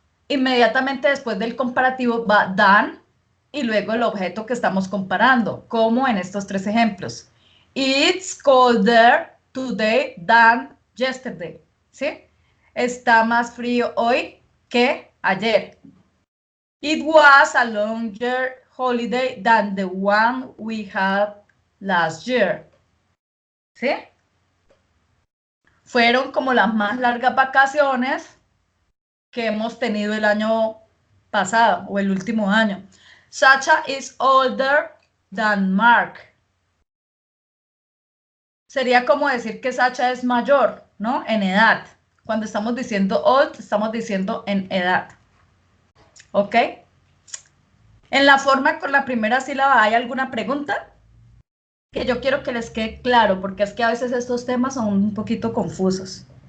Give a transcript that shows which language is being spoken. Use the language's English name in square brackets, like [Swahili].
[Spanish] Inmediatamente después del comparativo va than y luego el objeto que estamos comparando, como en estos tres ejemplos. [English] It's colder today than yesterday, [Spanish] ¿sí? Está más frío hoy que ayer. [English] It was a longer holiday than the one we had last year, [Spanish] ¿sí? Fueron como las más largas vacaciones que hemos tenido el año pasado o el último año. [English] Sacha is older than Mark. [Spanish] Sería como decir que Sacha es mayor, ¿no? En edad. Cuando estamos diciendo old, estamos diciendo en edad. ¿Ok? En la forma con la primera sílaba, ¿hay alguna pregunta? Que yo quiero que les quede claro, porque es que a veces estos temas son un poquito confusos.